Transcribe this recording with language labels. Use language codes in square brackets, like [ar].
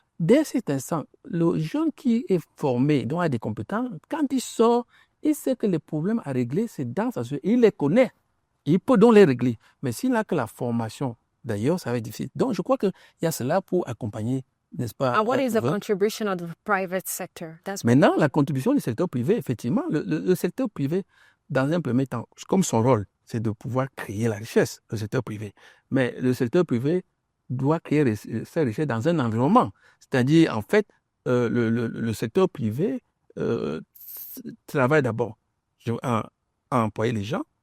[fr] Dès cet instant, le jeune qui est formé, dont il a des compétences, quand il sort, il sait que les problèmes à régler, c'est dans sa société. Il les connaît. Il peut donc les régler. Mais s'il n'a que la formation, d'ailleurs, ça va être difficile. Donc, je crois qu'il y a cela pour accompagner, n'est-ce pas? [en] And what is the contribution of the private sector? [fr] Maintenant, la contribution du secteur privé, effectivement, le secteur privé, dans un premier temps, comme son rôle, c'est de pouvoir créer la richesse, le secteur privé. Mais le secteur privé doit créer sa richesse dans un environnement. C'est-à-dire, en fait, le secteur privé travaille d'abord à employer les gens.